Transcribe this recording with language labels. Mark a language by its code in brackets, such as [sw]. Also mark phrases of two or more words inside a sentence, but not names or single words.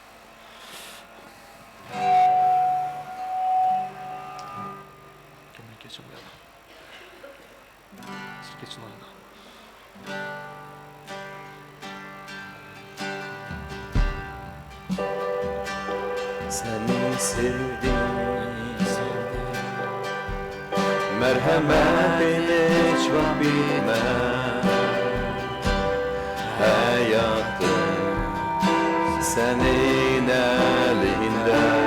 [tr] Hemen geçin bu yana. Siz geçin o yana. [az] Səni sevdim, mərhəmətin heç vaxt bitməz. Həyatım sənin əlində.